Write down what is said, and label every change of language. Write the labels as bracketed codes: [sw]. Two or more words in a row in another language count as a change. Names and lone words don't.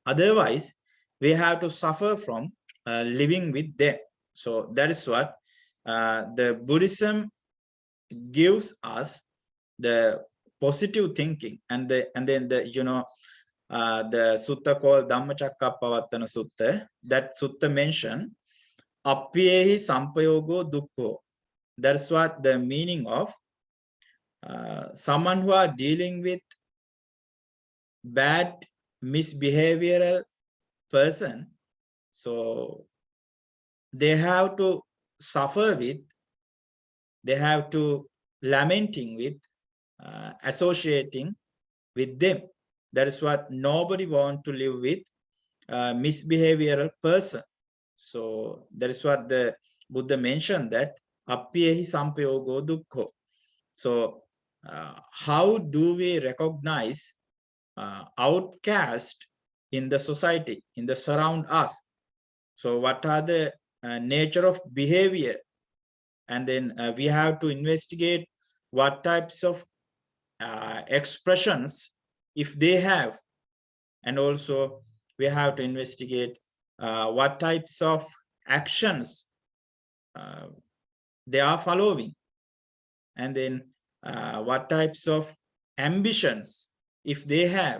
[en] Otherwise, we have to suffer from living with them. So that is what the Buddhism gives us, the positive thinking, and then the sutta called Dhammacakkappavattana Sutta. That sutta mentioned [pi] Appyehi sampayogo dukkho. [en] That's what the meaning of someone who are dealing with bad misbehavioral person. So they have to suffer with, they have to lamenting with, associating with them. That is what nobody want to live with misbehavioral person. So that is what the Buddha mentioned, that [pi] appyehi sampayogo dukkho. [en] So how do we recognize outcast in the society, in the surround us? So what are the nature of behavior? And then we have to investigate what types of expressions if they have, and also we have to investigate what types of actions they are following, and then what types of ambitions if they have.